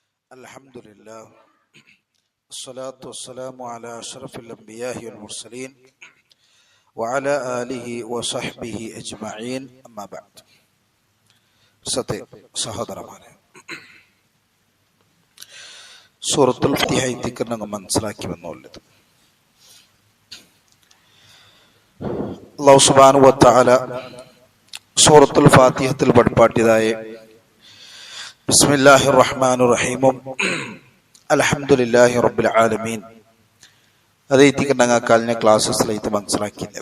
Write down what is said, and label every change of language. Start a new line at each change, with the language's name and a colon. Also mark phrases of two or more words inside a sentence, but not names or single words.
Arabic: الحمد لله والصلاة والسلام على أشرف الأنبياء والمرسلين وعلى آله وصحبه أجمعين أما بعد
Malayalam: സഹോദരന്മാരെ, സൂറത്തുൽ ഫാത്തിഹ നമ്മൾ മനസ്സിലാക്കി വന്നുള്ളത്
Arabic: الله سبحانه وتعالى
Malayalam: സൂറത്തുൽ ഫാത്തിഹത്തിൽ പഠിപ്പാട്ടിയതായ
Arabic: بسم الله الرحمن الرحيم الحمد لله رب العالمين
Malayalam: അതേറ്റിക്ക് ഞങ്ങൾ കഴിഞ്ഞ ക്ലാസ്സസിലായിട്ട് മനസ്സിലാക്കിയത്.